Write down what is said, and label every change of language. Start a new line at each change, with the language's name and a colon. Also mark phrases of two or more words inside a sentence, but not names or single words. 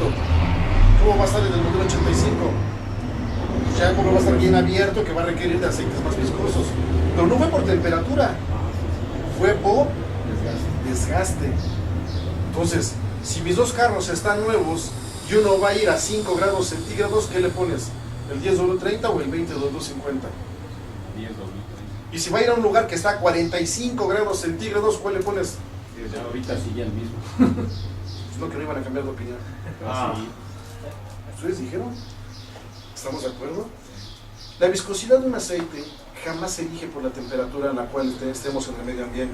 Spanish: ¿Cómo va a estar en el modelo 85? Ya como va a estar bien abierto, que va a requerir de aceites más viscosos. Pero no fue por temperatura, fue por desgaste. Entonces, si mis dos carros están nuevos y uno va a ir a 5 grados centígrados, ¿qué le pones? ¿El 10W30 o el 20W50? 10 W30. Y si va a ir a un lugar que está a 45 grados centígrados, ¿cuál le pones? Ya ahorita sí ya el mismo. Es lo que no iban a cambiar de opinión. Ah. ¿Ustedes dijeron? ¿Estamos de acuerdo? La viscosidad de un aceite jamás se elige por la temperatura en la cual estemos en el medio ambiente.